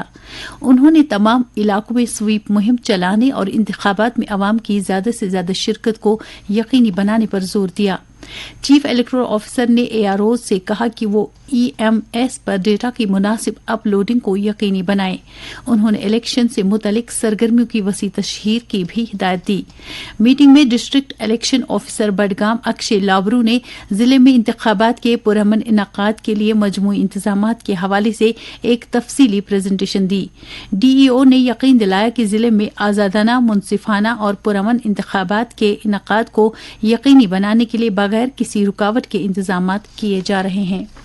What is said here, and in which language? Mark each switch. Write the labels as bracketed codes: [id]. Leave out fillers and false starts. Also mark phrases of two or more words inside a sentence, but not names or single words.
[ur] انہوں نے تمام علاقوں میں سویپ مہم چلانے اور انتخابات میں عوام کی زیادہ سے زیادہ شرکت کو یقینی بنانے پر زور دیا۔ چیف الیکٹورل آفیسر نے اے آر اوز سے کہا کہ وہ ای ایم ایس پر ڈیٹا کی مناسب اپلوڈنگ کو یقینی بنائیں۔ انہوں نے الیکشن سے متعلق سرگرمیوں کی وسیع تشہیر کی بھی ہدایت دی۔ میٹنگ میں ڈسٹرکٹ الیکشن آفیسر بڈگام اکشے لابرو نے ضلع میں انتخابات کے پرامن انعقاد کے لیے مجموعی انتظامات کے حوالے سے ایک تفصیلی پریزنٹیشن دی۔ ڈی ای او نے یقین دلایا کہ ضلع میں آزادانہ، منصفانہ اور پرامن انتخابات کے انعقاد کو یقینی بنانے کے لیے بغیر کسی رکاوٹ کے انتظامات کیے جا رہے ہیں۔